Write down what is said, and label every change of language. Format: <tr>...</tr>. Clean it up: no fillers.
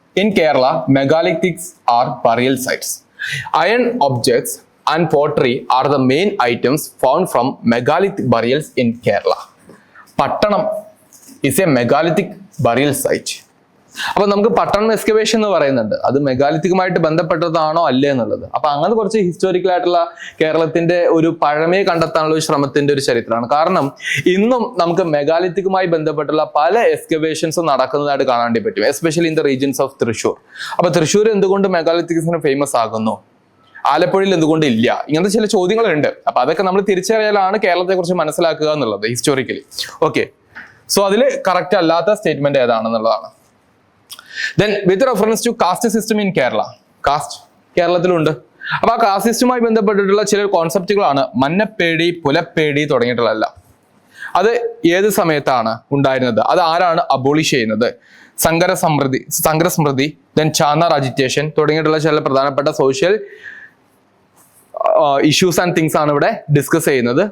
<en>In Kerala megalithics are burial sites. Iron objects and pottery are the main items found from megalithic burials in Kerala. Pattanam is a megalithic burial site.</en> <ml>അപ്പൊ നമുക്ക് പട്ടണം excavation എന്ന് പറയുന്നുണ്ട്. അത് മെഗാലിത്തിക്കുമായിട്ട് ബന്ധപ്പെട്ടതാണോ അല്ലേ എന്നുള്ളത്. അപ്പൊ അങ്ങനെ കുറച്ച് ഹിസ്റ്റോറിക്കൽ ആയിട്ടുള്ള കേരളത്തിന്റെ ഒരു പഴമയെ കണ്ടെത്താനുള്ള ഒരു ശ്രമത്തിന്റെ ഒരു ചരിത്രമാണ്. കാരണം ഇന്നും നമുക്ക് മെഗാലിത്തിക്കുമായി ബന്ധപ്പെട്ടുള്ള പല എക്സ്കവേഷൻസും നടക്കുന്നതായിട്ട് കാണാൻ പറ്റും,</ml> <en>Especially in the regions of Thrissur.</en> <ml>അപ്പൊ തൃശ്ശൂർ എന്തുകൊണ്ട് മെഗാലിത്തിക്സിന് ഫേമസ് ആകുന്നു, ആലപ്പുഴയിൽ എന്തുകൊണ്ട് ഇല്ല, ഇങ്ങനത്തെ ചില ചോദ്യങ്ങളുണ്ട്. അപ്പൊ അതൊക്കെ നമ്മൾ തിരിച്ചറിയലാണ് കേരളത്തെ കുറിച്ച് മനസ്സിലാക്കുക എന്നുള്ളത് ഹിസ്റ്റോറിക്കലി. ഓക്കെ, സോ അതിൽ കറക്റ്റ് അല്ലാത്ത statement ഏതാണെന്നുള്ളതാണ്.</ml> <en>Then with reference to caste system in Kerala,</en> <ml>cast കേരളത്തിലുണ്ട്. അപ്പൊ ആ കാസ്റ്റ് സിസ്റ്റവുമായി ബന്ധപ്പെട്ടിട്ടുള്ള ചില കോൺസെപ്റ്റുകളാണ് മന്നപ്പേടി, പുലപ്പേടി തുടങ്ങിയിട്ടുള്ള. അത് ഏത് സമയത്താണ് ഉണ്ടായിരുന്നത്, അത് ആരാണ് അബോളിഷ് ചെയ്യുന്നത്? സങ്കരസ്മൃതി, ദെൻ ചാന്നാർ അജിറ്റേഷൻ തുടങ്ങിയിട്ടുള്ള ചില പ്രധാനപ്പെട്ട സോഷ്യൽ ഇഷ്യൂസ് ആൻഡ് തിങ്സ് ആണ് ഇവിടെ ഡിസ്കസ് ചെയ്യുന്നത്.</ml>